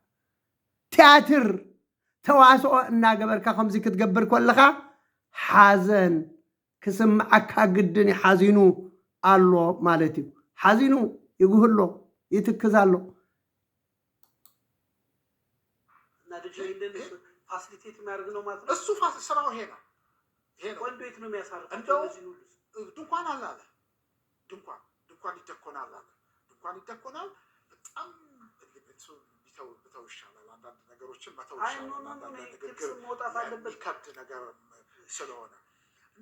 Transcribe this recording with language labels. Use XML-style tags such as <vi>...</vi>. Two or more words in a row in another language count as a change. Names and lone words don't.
<ti>ቲያትር ተዋስኦ እናገበርካ ከምዚ ክትገብር ከለካ ሓዘን ክስምዓካ ግድን ሓዚኑ ኣሎ ማለት እዩ ሓዚኑ ይጉህሎ ይትክዝ ኣሎ</ti> <am>እና ልጅ ይልን ፋሲሊቴት የሚያደርግ ነው ማለት ነው እሱ ስራው ይሄ ነው ወንዱ የት ነው የሚያሳርፈው እንደው ድንኳን አለ ድንኳን ይደኮናል አለ ድንኳን ይደኮናል በጣም ቢተው ይሻላል አንዳንድ ነገሮችን መተው ይሻላል አንዳንድ ንግግር መውጣት አለበት ከብድ ነገር ስለሆነ እና</am>